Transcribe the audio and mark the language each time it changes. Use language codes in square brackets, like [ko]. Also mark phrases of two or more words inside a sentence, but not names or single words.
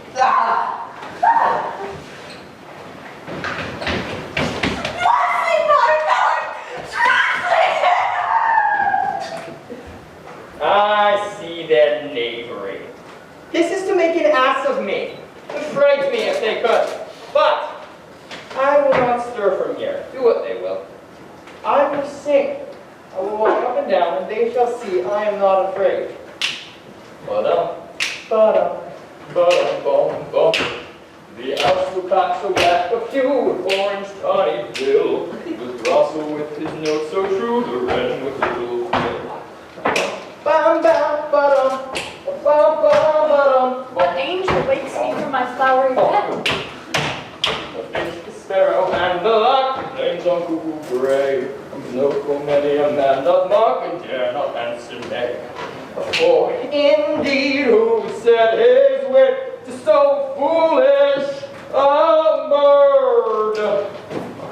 [en] I see their knavery. This is to make an ass of me, to fright me if they could. But I will not stir from here, do what they will. I will sing. I will walk up and down, and they shall see I am not afraid. Ba-dum, ba-dum, ba-dum, bum, bum. The Alps will pack so black, a few with orange tawny bill. The throstle with his note so true, the wren with little quill. Bam, bam, ba-dum, bam, bam, ba-dum. What angel wakes me from my flowery bed? The fish, the sparrow, and the lark, the names on cuckoo gray. No full many a man doth mark, and dare not answer nay. For indeed, who set his wit to so foolish a bird?